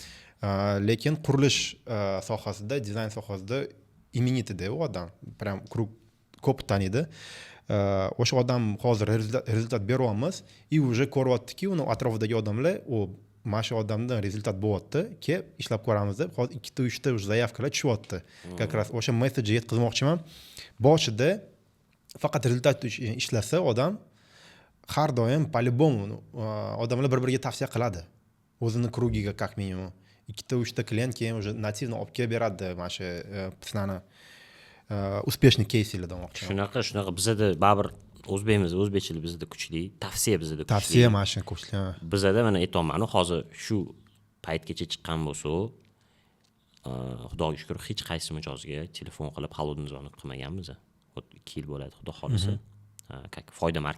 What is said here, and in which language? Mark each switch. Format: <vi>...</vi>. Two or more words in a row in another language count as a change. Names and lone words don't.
<uz>Lekin qurilish sohasida, dizayn sohasida imenitida u odam, prям krug ko'p taniydi. O'sha odam hozir rezultat beryapmiz,</uz> <ru>и уже</ru> <uz>ko'ryaptiki, uni atrofidagi odamlar, mana shu odamdan rezultat bo'lyapti, ke ishlab ko'ramiz deb, hozir 2-3 ta zaявkalar tushyapti.</uz> <ru>Как раз</ru> <uz>o'sha messajni yetkazmoqchiman. Boshida faqat rezultat uchun ishlasa odam har doim по-любому odamlar bir-biriga tavsiya qiladi. O'zini krugiga</uz> <ru>как минимум</ru> <uz>2-3 ta klient keyin</uz> <ru>уже нативно</ru> <uz>olib kelib beradi mana shu sizlarni</uz> <ru>успешный кейсlar</ru> <uz>demoqchi. Shunaqa bizda baribir o'zbekchilik bizda kuchli, tavsiya bizda kuchli. Tavsiya mana shu kuchli. Bizda mana aytaman, hozir shu paytgacha chiqqan bo'lsa, xudoga shukr hech qaysi mijozga telefon qilib halodni zvonib qilmaganmiz. 2 yil bo'ladi, xudo xolisa.</uz>